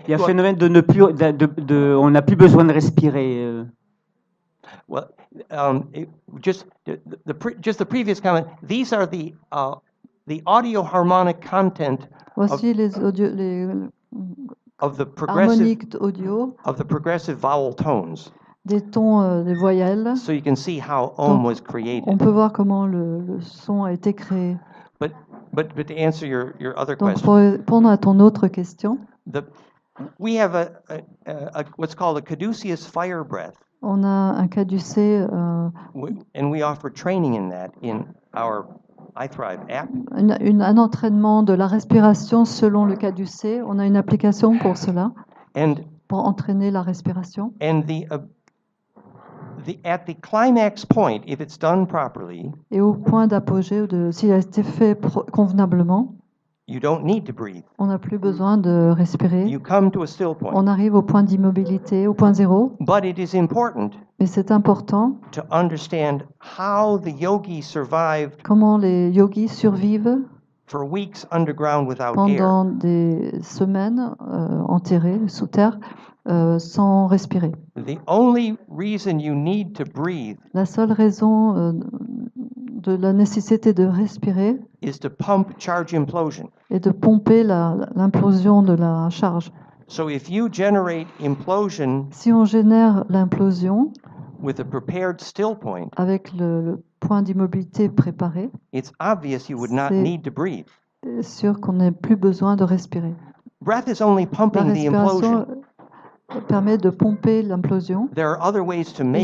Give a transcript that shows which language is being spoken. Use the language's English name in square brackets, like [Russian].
[French] Il y a un phénomène de ne plus, on n'a plus besoin de respirer. [English] Well, Just the previous comment. These are the audio harmonic content [French] Voici les [English] of the [French] harmoniques audio [English] progressive vowel tones. [French] Des tons des voyelles. [English] So you can see how was created. [French] On peut voir comment le son a été créé. [English] But to answer your other [French] Donc, [English] question. [French] pour répondre à ton autre question. [English] We have a what's called a caduceus fire breath. [French] On a un caducé. [English] And we offer training in that in our iThrive app. [French] Un entraînement de la respiration selon le caducé. On a une application pour cela. Pour entraîner la respiration. [English] And at the climax point, if it's done properly, [French] et au point d'apogée, s'il a été fait convenablement, [English] you don't need to breathe. [French] On n'a plus besoin de respirer. [English] You come to a still point. [French] On arrive au point d'immobilité, au point zéro. [English] But it is important. [French] Mais c'est important. [English] To understand how the yogis survived. [French] Comment les yogis survivent. [English] For weeks underground without [French] pendant [English] air. [French] Des semaines enterrés sous terre sans respirer. [English] The only reason you need to breathe. [French] La seule raison de la nécessité de respirer [English] is to pump charge implosion. [French] Et de pomper l'implosion de la charge. [English] So if you generate implosion, [French] si on génère l'implosion [English] with a prepared still point, [French] avec le point d'immobilité préparé, [English] it's obvious you would not need to breathe. [French] C'est sûr qu'on n'a plus besoin de respirer. [English] Breath is only pumping the implosion. [French] Permet de pomper l'implosion. [English] There are other ways to make